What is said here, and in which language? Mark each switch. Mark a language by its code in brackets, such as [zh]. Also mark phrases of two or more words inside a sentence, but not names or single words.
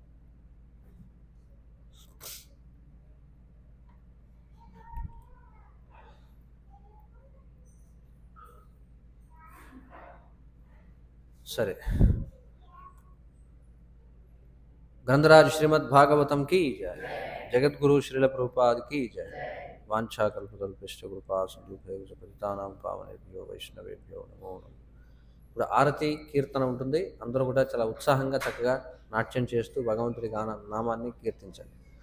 [hi] సరే, ग्रंथराज श्रीमद् भागवतम् की जय, जगद्गुरु श्रील प्रभुपाद की जय. [sa] వాంఛాకల్పతల్పశ్చ కృపా సింధుభ్యో పతితానాం పావనేభ్యో వైష్ణవేభ్యో నమో నమః. [te] ఇప్పుడు ఆరతి కీర్తన ఉంటుంది. అందరూ కూడా చాలా ఉత్సాహంగా చక్కగా నాట్యం చేస్తూ భగవంతుడి నామాన్ని కీర్తించండి.